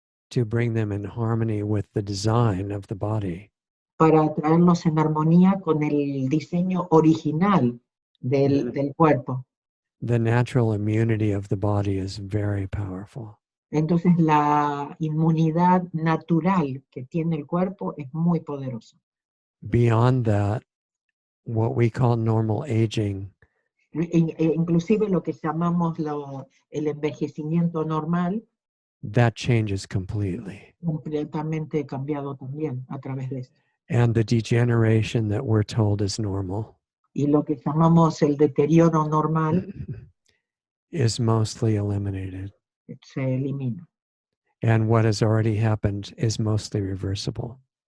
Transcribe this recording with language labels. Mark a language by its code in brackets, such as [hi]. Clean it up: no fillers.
[en] to bring them in harmony with the design of the body, [es] para traerlos en armonía con el diseño original del cuerpo. [en] the natural immunity of the body is very powerful. [es] Entonces la inmunidad natural que tiene el cuerpo es muy poderosa. [en] Beyond that, what we call normal aging [es] Inclusive lo que llamamos el envejecimiento normal, [en] that changes completely. [es] completamente cambiado también a través de esto. [en] And the degeneration that we're told is normal [es] Y lo que llamamos el deterioro normal [en] is mostly eliminated. [es] se elimina. [en] And what has already happened is mostly reversible.